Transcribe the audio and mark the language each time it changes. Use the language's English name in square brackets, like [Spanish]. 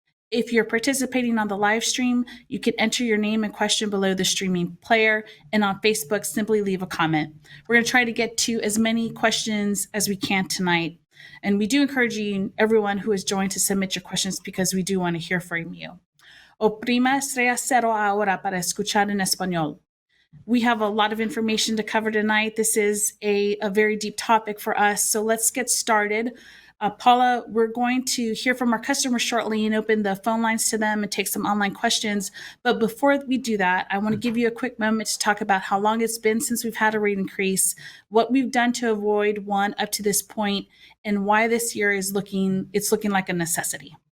[English] If you're participating on the live stream, you can enter your name and question below the streaming player, and on Facebook, simply leave a comment. We're going to try to get to as many questions as we can tonight. And we do encourage you, everyone who has joined, to submit your questions because we do want to hear from you. [Spanish] Oprima estrella cero ahora para escuchar en español. [English] We have a lot of information to cover tonight. This is a very deep topic for us, so let's get started. Paula, we're going to hear from our customers shortly and open the phone lines to them and take some online questions. But before we do that, I want to give you a quick moment to talk about how long it's been since we've had a rate increase, what we've done to avoid one up to this point, and why this year is looking like a necessity.